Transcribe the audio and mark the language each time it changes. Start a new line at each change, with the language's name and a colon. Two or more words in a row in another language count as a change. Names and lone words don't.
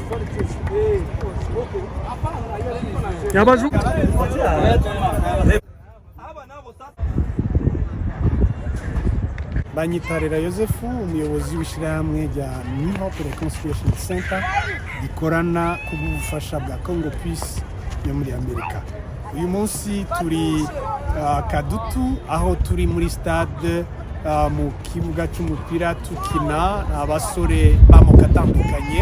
Kinyarwanda: Yabaju Banyitarira Yosefu, umuyobozi w'ishyirahamwe rya New Hope Reconciliation Center rikorana ku bufasha bwa Congo Peace yo muri Amerika. Uyu munsi turi Kadutu, aho turi muri stade mu kibuga cy'umupira tukina abasore b'amoko atandukanye.